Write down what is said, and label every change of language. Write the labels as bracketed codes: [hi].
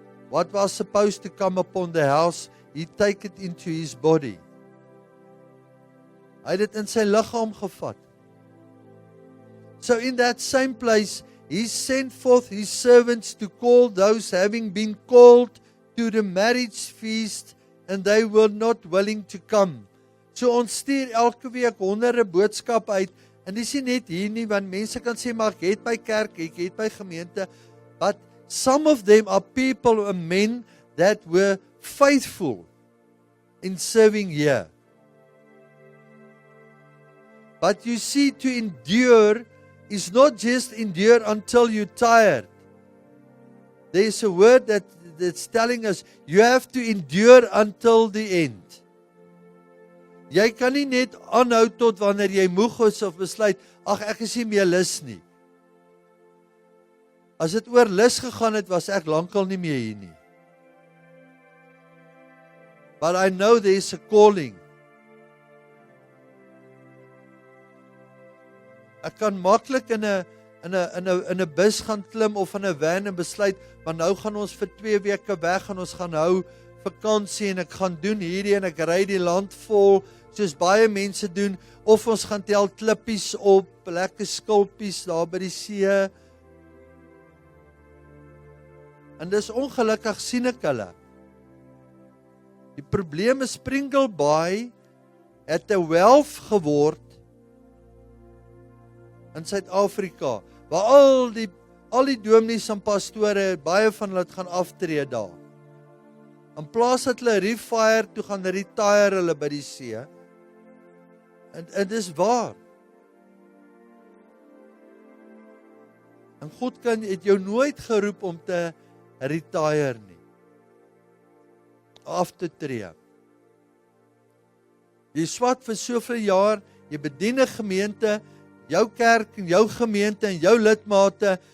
[en] What was supposed to come upon the house, he take it into his body. [af] Hy het dit in sy liggaam gevat. [en] So in that same place, he sent forth his servants to call those having been called to the marriage feast, and they were not willing to come. [af] So ons stuur elke week honderde boodskappe uit, en dis nie net hier nie, want mense kan sê, maar ek het by kerk, ek het by gemeente, [en] but some of them are people, men that were faithful in serving here. But you see, to endure is not just endure until you're tired. There's a word that's telling us, you have to endure until the end. [af] Jy kan nie net aanhou tot wanneer jy moeg is of besluit, ag ek is nie meer lus nie. As dit oor lus gegaan het, was ek lankal nie meer hier nie. [en] But I know there is a calling. [af] Ek kan maklik in 'n bus gaan klim of in 'n van en besluit, maar nou gaan ons vir 2 weke weg en ons gaan hou vakansie en ek gaan doen hierdie en ek ry die land vol soos baie mense doen, of ons gaan tel klippies op, lekker skulpies daar by die see. En dis ongelukkig sien ek hulle. Die probleem is Springle Bay het 'n wealth geword in Suid-Afrika, waar al die dominees en pastore, baie van hulle gaan aftree daar. In plaas dat hulle refire toe gaan retire hulle by die see. En dis waar. En God het jou nooit geroep om te retire nie. Af te tree. Jy swat vir soveel jaar, jy bedien 'n gemeente, jou kerk en jou gemeente en jou lidmate.